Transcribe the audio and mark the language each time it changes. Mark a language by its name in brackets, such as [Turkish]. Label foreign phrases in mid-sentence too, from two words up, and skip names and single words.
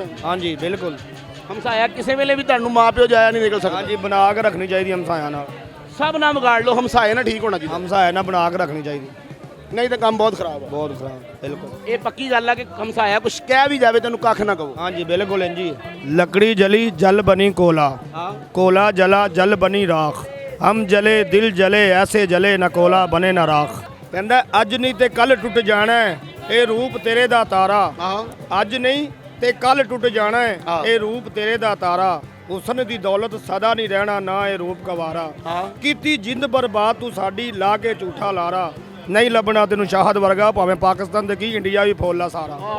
[Punjabi] ਹਾਂਜੀ ਬਿਲਕੁਲ। ਹਮਸਾਇਆ ਕਿਸੇ ਵੇਲੇ ਵੀ ਤੁਹਾਨੂੰ ਮਾਂ ਪਿਓ ਜਾਇਆ ਨਹੀਂ ਨਿਕਲ ਸਕਦਾ। ਹਾਂਜੀ ਬਣਾ ਕੇ ਰੱਖਣੀ ਚਾਹੀਦੀ ਹਮਸਾਇਆਂ ਨਾਲ। ਸਭ ਨਾਲ ਵਿਗਾੜ ਲਓ, ਹਮਸਾਏ ਨਾਲ ਠੀਕ ਹੋਣਾ ਚਾਹੀਦਾ। ਹਮਸਾਇਆ ਨਾਲ ਬਣਾ ਕੇ ਰੱਖਣੀ ਚਾਹੀਦੀ। ਨਹੀਂ ਤਾਂ ਕੰਮ ਬਹੁਤ ਖਰਾਬ ਆ। ਬਹੁਤ ਖਰਾਬ ਬਿਲਕੁਲ। ਇਹ ਪੱਕੀ ਗੱਲ ਆ ਕਿ ਹਮਸਾਇਆ ਕੁਛ ਕਹਿ ਵੀ ਜਾਵੇ ਤੈਨੂੰ ਕੱਖ ਨਾ ਕਹੋ। ਹਾਂਜੀ ਬਿਲਕੁਲ ਇੰਜੀ। [Hindi] लकड़ी जली जल बनी कोला, हाँ। कोला जला जल बनी राख, हम जले दिल जले ऐसे जले न कोला बने न राख। [Punjabi] ਕਹਿੰਦਾ ਅੱਜ ਨਹੀਂ ਤੇ ਕੱਲ ਟੁੱਟ ਜਾਣਾ ਹੈ ਇਹ ਰੂਪ ਤੇਰੇ ਦਾ ਤਾਰਾ। ਆਹੋ ਅੱਜ ਨਹੀਂ ਤੇ ਕੱਲ ਟੁੱਟ ਜਾਣਾ ਹੈ ਹਾਂ। ਇਹ ਰੂਪ ਤੇਰੇ ਦਾ ਤਾਰਾ। ਹੁਸਨ ਦੀ ਦੌਲਤ ਸਦਾ ਨਹੀਂ ਰਹਿਣਾ ਨਾ ਇਹ ਰੂਪ ਗਵਾਰਾ। ਹਾਂ। ਕੀਤੀ ਜਿੰਦ ਬਰਬਾਦ ਤੂੰ ਸਾਡੀ ਲਾ ਕੇ ਝੂਠਾ ਲਾਰਾ ਨਹੀਂ ਲੱਭਣਾ ਤੈਨੂੰ ਸ਼ਾਹਦ ਵਰਗਾ ਭਾਵੇਂ ਪਾਕਿਸਤਾਨ ਦੇ ਕੀ ਇੰਡੀਆ ਵੀ ਫੋਲਾ ਸਾਰਾ।